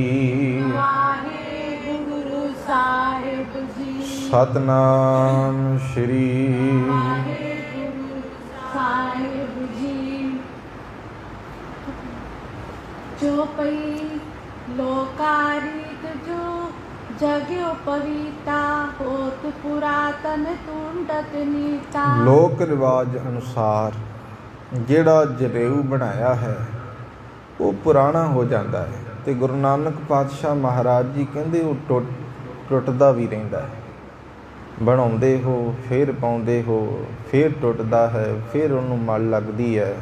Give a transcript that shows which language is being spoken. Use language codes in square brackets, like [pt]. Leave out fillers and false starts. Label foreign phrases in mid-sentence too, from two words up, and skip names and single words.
[pa] ਵਾਹਿਗੁਰੂ ਸਾਹਿਬ ਜੀ। ਸਤਨਾਮ ਸ਼੍ਰੀ ਵਾਹਿਗੁਰੂ ਸਾਹਿਬ ਜੀ। [bra] ਜੋ ਪਈ ਲੋਕਾਰੀ ਜੋ जग्यो पविता होत पुरातन तुंडत नीता। [pa] ਲੋਕ ਰਿਵਾਜ ਅਨੁਸਾਰ ਜਿਹੜਾ ਜਨੇਊ ਬਣਾਇਆ ਹੈ ਉਹ ਪੁਰਾਣਾ ਹੋ ਜਾਂਦਾ ਹੈ ਤੇ ਗੁਰੂ ਨਾਨਕ ਪਾਤਸ਼ਾਹ ਮਹਾਰਾਜ ਜੀ ਕਹਿੰਦੇ ਉਹ ਟੁੱਟਦਾ ਵੀ ਰਹਿੰਦਾ ਹੈ। ਬਣਾਉਂਦੇ ਹੋ ਫਿਰ ਪਾਉਂਦੇ ਹੋ ਫਿਰ ਟੁੱਟਦਾ ਹੈ ਫਿਰ ਉਹਨੂੰ ਮਲ ਲੱਗਦੀ ਹੈ।